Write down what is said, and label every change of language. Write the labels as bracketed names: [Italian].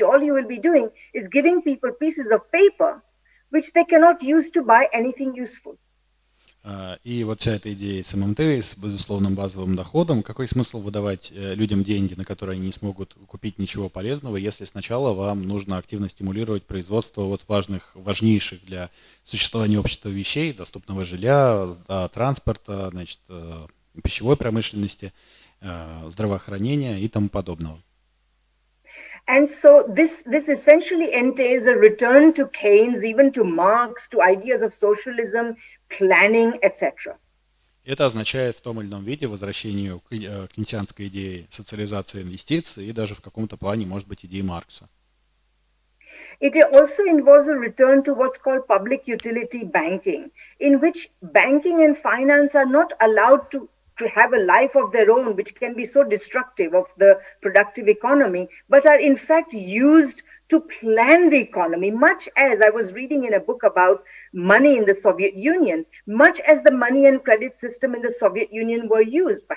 [English] All you will be doing is giving people pieces of paper which they cannot use to buy anything useful. [Russian] И вот вся эта идея с ММТ, с безусловным базовым доходом, какой смысл выдавать людям деньги, на которые они не смогут купить ничего полезного, если сначала вам нужно активно стимулировать производство важнейших для существования общества вещей, доступного жилья, транспорта, пищевой промышленности, здравоохранения и тому подобного. [English] And so this essentially entails a return to Keynes, even to Marx, to ideas of socialism, planning, etc. [Russian] Это означает в том или ином виде возвращение к кейнсианской идее социализации инвестиций и даже в каком-то плане, может быть, идеи Маркса. [English] It also involves a return to what's called public utility banking, in which banking and finance are not allowed to have a life of their own, which can be so destructive of the productive economy, but are in fact used to plan the economy, much as I was reading in a book about money in the Soviet Union, much as the money and credit system in the Soviet Union were used.